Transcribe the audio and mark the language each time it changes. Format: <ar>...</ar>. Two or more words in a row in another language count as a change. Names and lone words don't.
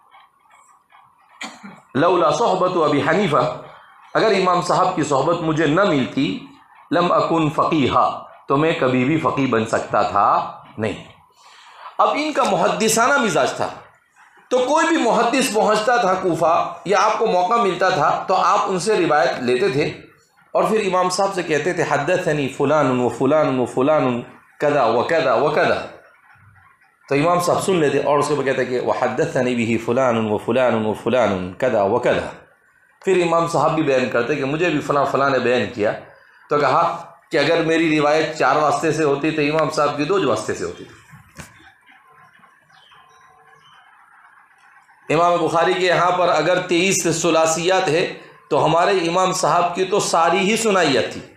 <ar>لولا صحبت ابی حنیفہ،</ar> <ur>اگر امام صاحب کی صحبت مجھے نہ ملتی،</ur> <ar>لم اکن فقیہا،</ar> <ur>تو میں کبھی بھی فقیہ بن سکتا تھا نہیں۔ اب ان کا محدثانہ مزاج تھا، تو کوئی بھی محدث پہنچتا تھا کوفہ یا آپ کو موقع ملتا تھا تو آپ ان سے روایت لیتے تھے اور پھر امام صاحب سے کہتے تھے</ur> <ar>حدثنی فلان و فلان و فلان کذا و کذا و کذا،</ar> <ur>تو امام صاحب سن لیتے اور اس کے بعد کہتے کہ</ur> <ar>وحدثنی به فلان و فلان و فلان کذا و کذا،</ar> <ur>پھر امام صاحب بھی بیان کرتے کہ مجھے بھی فلاں فلاں نے بیان کیا، تو کہا کہ اگر میری روایت 4 واسطے سے ہوتی تو امام صاحب کی 2 واسطے سے ہوتی تھی۔ امام بخاری کے یہاں پر اگر 23 ثلاثیات ہے تو ہمارے امام صاحب کی تو ساری ہی سنائیت تھی۔</ur>